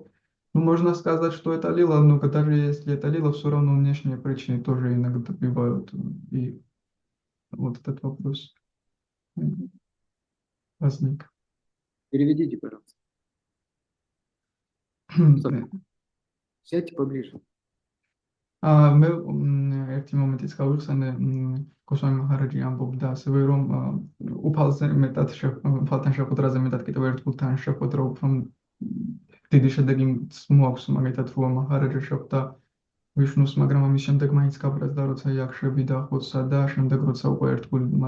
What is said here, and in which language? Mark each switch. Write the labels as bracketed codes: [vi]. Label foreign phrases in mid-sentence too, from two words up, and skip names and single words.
[ru] Ну, можно сказать, что это лила, но даже если это лила, все равно внешние причины тоже иногда бывают. И вот этот вопрос возник. Переведите, пожалуйста. Сядьте поближе. [ka] მე ერთი მომენტიც გავიხსენე გოსვამი მაჰარაჯი ამბობდა ასევე რომ უფალთან შეხვედრაზე მეტად კიდევ ერთ გულთან შეხვედრა უფრო დიდი შედეგი მოაქვს მაგალითად როა მაჰარაჯა შეხვდა ვიშნუს მაგრამ ამის შემდეგ მაინც გაბრაზდა როცა იაქშები დაახოცა და შემდეგ როცა უკვე ერთ გულმა